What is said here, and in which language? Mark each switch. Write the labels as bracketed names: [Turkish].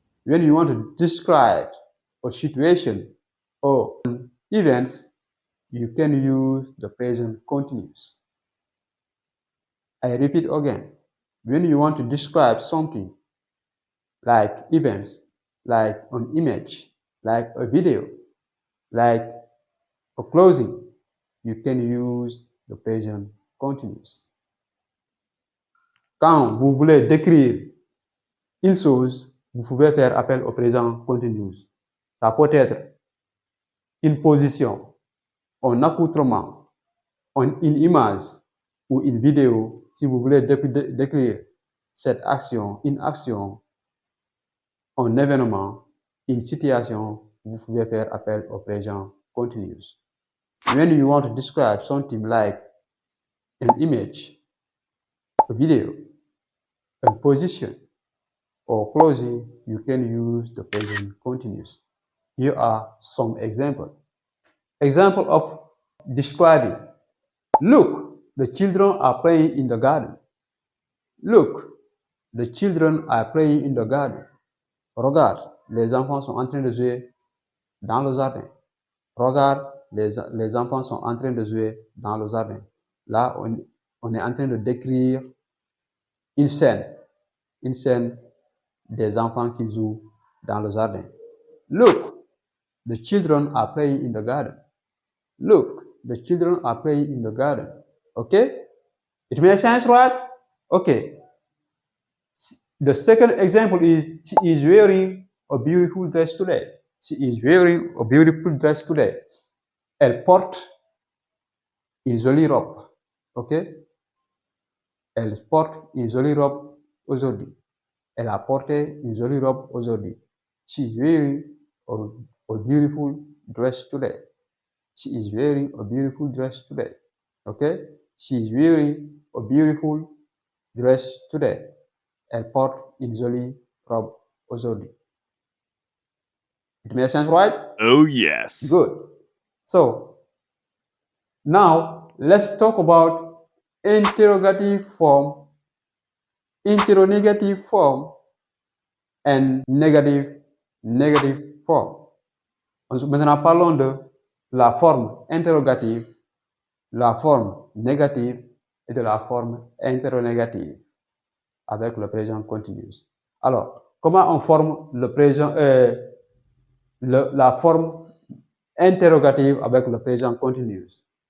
[English] When you want to describe a situation or events, you can use the present continuous. I repeat again. When you want to describe something like events, like an image, like a video, like a closing, you can use the present continuous. [French] Quand vous voulez décrire une chose, vous pouvez faire appel au présent continuous. Ça peut être une position, un accoutrement, une image ou une vidéo. Si vous voulez décrire cette action, une action, un événement, une situation, vous pouvez faire appel au présent continuous. [English] When you want to describe something like an image, a video, a position, or closing, you can use the present continuous. Here are some examples. Example of describing. Look, the children are playing in the garden. Look, the children are playing in the garden. [French] Regarde, les enfants sont en train de jouer dans le jardin. Regarde, les enfants sont en train de jouer dans le jardin. Là, on est en train de décrire une scène des enfants qui jouent dans le jardin. [English] Look, the children are playing in the garden. Look, the children are playing in the garden. Okay? It makes sense, right? Okay. The second example is, she is wearing a beautiful dress today. She is wearing a beautiful dress today. [French] Elle porte une jolie robe. Okay? Elle porte une jolie robe aujourd'hui. Elle a porté une jolie robe aujourd'hui. [English] She is wearing a beautiful dress today. She is wearing a beautiful dress today. Okay? She is wearing a beautiful dress today. [French] Elle porte une jolie robe aujourd'hui. [English] It makes sense, right? Oh, yes. Good. So, now let's talk about interrogative form, interrogative form, and negative form. [French] Maintenant, parlons de la forme interrogative, la forme négative et de la forme interrogative avec le présent continuous. Alors, comment on forme le présent, la forme interrogative avec le présent continuous?